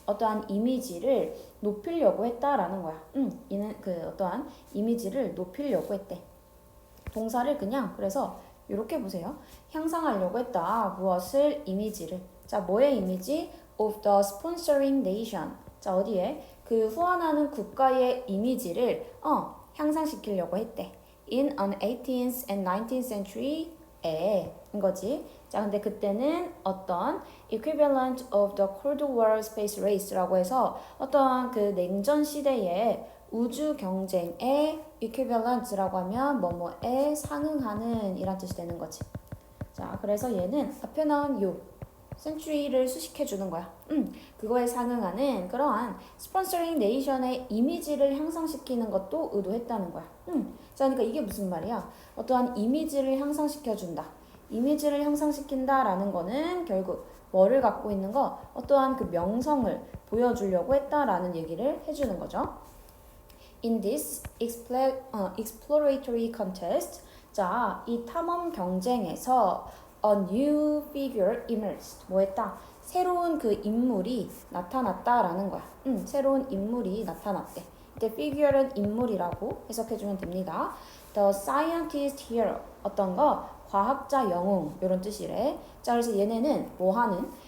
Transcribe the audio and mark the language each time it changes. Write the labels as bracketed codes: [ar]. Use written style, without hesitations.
[ko] 어떠한 이미지를 높이려고 했다라는 거야. 이는 그 어떠한 이미지를 높이려고 했대. 동사를 그냥 그래서 이렇게 보세요. 향상하려고 했다. 무엇을? 이미지를. 자, 뭐의 이미지? [en] of the sponsoring nation. [ko] 자, 어디에? 그 후원하는 국가의 이미지를 향상시키려고 했대. [en] in an 18th and 19th century 인 거지. [ko] 자, 근데 그때는 어떤 [en] equivalent of the Cold War space race [ko] 라고 해서 어떤 그 냉전 시대의 우주 경쟁의 equivalent라고 하면 뭐뭐에 상응하는 이란 뜻이 되는 거지. 자, 그래서 얘는 앞에 나온 요 century를 수식해 주는 거야. 그거에 상응하는 그러한 스폰서링 네이션의 이미지를 향상시키는 것도 의도했다는 거야. 자, 그러니까 이게 무슨 말이야? 어떠한 이미지를 향상시켜준다. 이미지를 향상시킨다라는 거는 결국 뭐를 갖고 있는 거? 어떠한 그 명성을 보여주려고 했다라는 얘기를 해주는 거죠. [en] In this exploratory contest, [ko] 자, 이 탐험 경쟁에서 [en] a new figure emerged. [ko] 뭐 했다? 새로운 그 인물이 나타났다라는 거야. 새로운 인물이 나타났대. 이때 figure는 인물이라고 해석해주면 됩니다. [en] The scientist hero. [ko] 어떤 거? 과학자 영웅. 이런 뜻이래. 자, 그래서 얘네는 뭐 하는?